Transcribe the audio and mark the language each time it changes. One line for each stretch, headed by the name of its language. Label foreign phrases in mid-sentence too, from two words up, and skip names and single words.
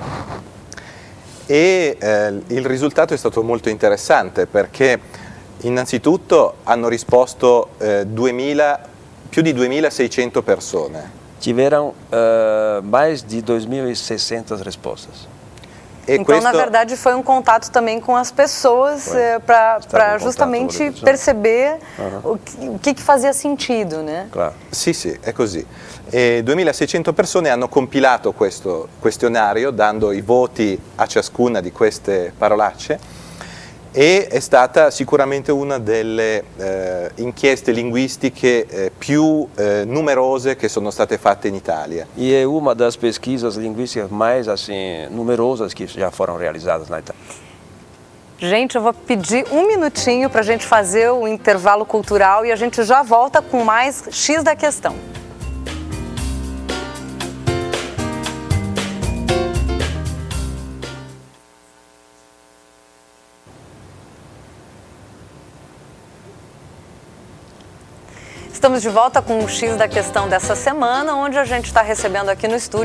Italian: E il risultato è stato molto interessante perché innanzitutto hanno risposto più di 2.600 persone.
Portuguese: Tiveram mais de 2.600 respostas. E então, na verdade, foi um contato também com as pessoas para justamente perceber o que fazia sentido, né? Claro.
Italian: Sì, sì, è così. E 2.600 persone hanno compilato questo questionario dando i voti a ciascuna di queste parolacce e è stata sicuramente una delle inchieste linguistiche più numerose che sono state fatte in Italia.
Portuguese: E é uma das pesquisas linguísticas mais assim numerosas que já foram realizadas na Itália. Gente, eu vou pedir um minutinho para a gente fazer o intervalo cultural e a gente já volta com mais X da questão. Estamos de volta com o X da questão dessa semana, onde a gente está recebendo aqui no estúdio